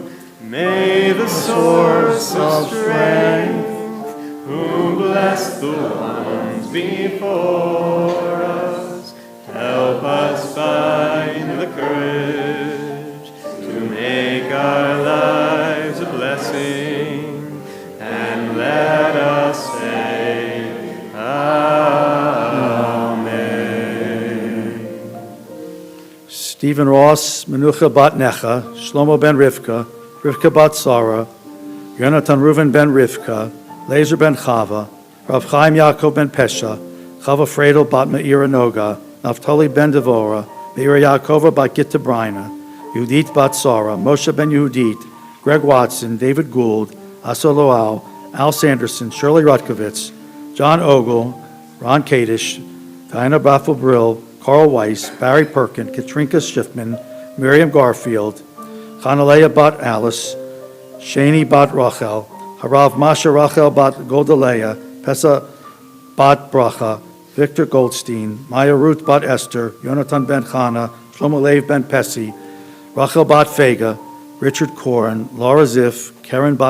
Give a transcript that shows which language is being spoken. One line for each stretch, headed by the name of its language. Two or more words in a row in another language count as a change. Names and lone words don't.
English: May the source of strength, who bless the ones before us, help us find the courage to make our lives a blessing, and let us say Amen. Stephen Ross, Menucha bat Necha, Shlomo ben Rivka, Rivka bat Sarah, Yonatan Reuven ben Rivka, Lezer ben Chava, Rav Chaim Yaakov ben Pesha, Chava Fredel bat Meira Noga, Naftali ben Devora, Meira Yaakova bat Gitta Brina, Yehudit bat Sarah, Moshe ben Yehudit, Greg Watson, David Gould, Asa Loal, Al Sanderson, Shirley Rutkovitz, John Ogle, Ron Kadish, Diana Baffel Brill, Carl Weiss, Barry Perkin, Katrinka Schiffman, Miriam Garfield, Chanaleah bat Alice, Shani bat Rachel, Harav Masha Rachel bat Goldaleah, Pesa bat Bracha, Victor Goldstein, Maya Ruth bat Esther, Yonatan ben Chana, Shlomo Lev ben Pesi, Rachel bat Fega, Richard Koren, Laura Ziff, Karen bat